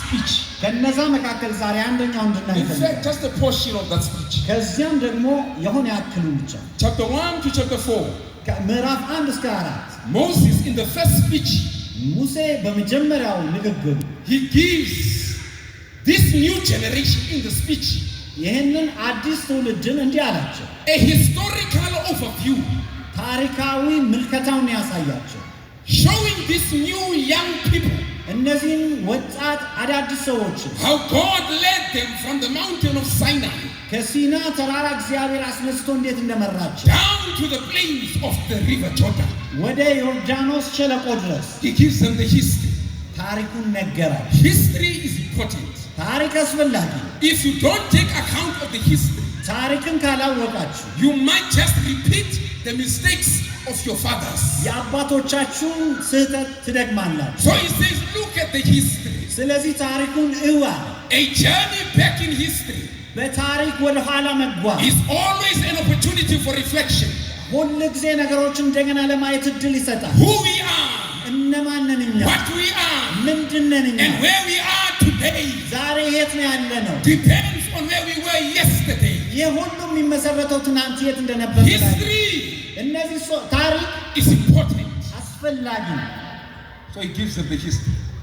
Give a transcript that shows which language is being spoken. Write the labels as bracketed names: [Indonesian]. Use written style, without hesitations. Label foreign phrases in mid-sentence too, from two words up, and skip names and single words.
[English] speech. [Amharic] ከነዛ መካከል ዛሬ አንደኛው እንድናይ [English] In fact, just a portion of that speech. [Amharic] ከዚያም ደግሞ የሆነ ያክሉ ብቻ [English] Chapter 1 to chapter 4. [Amharic] ከምዕራፍ 1 እስከ 4 [English] Moses in the first speech, [Amharic] ሙሴ በመጀመሪያው ንግግሩ [English] he gives this new generation in the speech [Amharic] ይሄንን አዲስ ትውልድን እንዲህ አላቸው። [English] a historical overview, [Amharic] ታሪካዊ ምልከታውን ያሳያቸው። [English] showing these new young people [Amharic] እነዚህን ወጣት አዳዲስ ሰዎች [English] how God led them from the mountain of Sinai [Amharic] ከሲና ተራራ እግዚአብሔር አስነስቶ እንዴት እንደመራቸው [English] down to the plains of the river Jordan. [Amharic] ወደ ዮርዳኖስ ሸለቆ ድረስ [English] He gives them the history. [Amharic] ታሪኩን ነገራቸው። [English] History is important. [Amharic] ታሪክ አስፈላጊ። [English] If you don't take account of the history, [Amharic] ታሪክን ካላወቃችሁ [English] you might just repeat the mistakes of your fathers. [Amharic] የአባቶቻችሁን ስህተት ትደግማላችሁ። [English] So he says, look at the history. [Amharic] ስለዚህ ታሪኩን እዋ [English] A journey back in history [Amharic] በታሪክ ወደ ኋላ መጓዝ [English] is always an opportunity for reflection. [Amharic] ሁሉ ጊዜ ነገሮችን እንደገና ለማየት እድል ይሰጣል። [English] Who we are, [Amharic] እነማን ነን እኛ? [English] what we are, [Amharic] ምንድን ነን እኛ? [English] and where we are today [Amharic] ዛሬ የት ነው ያለነው? [English] depends on where we were yesterday. [Amharic] የሁሉም የሚመሰረተው ትናንት የት እንደነበር ነው። [English] History [Amharic] እነዚህ ታሪክ [English] is important. [Amharic] አስፈላጊ ነው። [English] So he gives them the history.